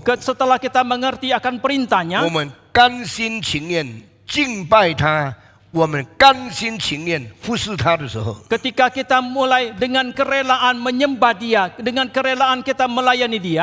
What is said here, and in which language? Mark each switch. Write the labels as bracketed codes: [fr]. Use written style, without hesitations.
[id] setelah kita mengerti akan perintahnya, [zh] 我们甘心情愿敬拜他，我们甘心情愿服侍他的时候， [id] Ketika kita mulai dengan kerelaan menyembah Dia, dengan kerelaan kita melayani Dia,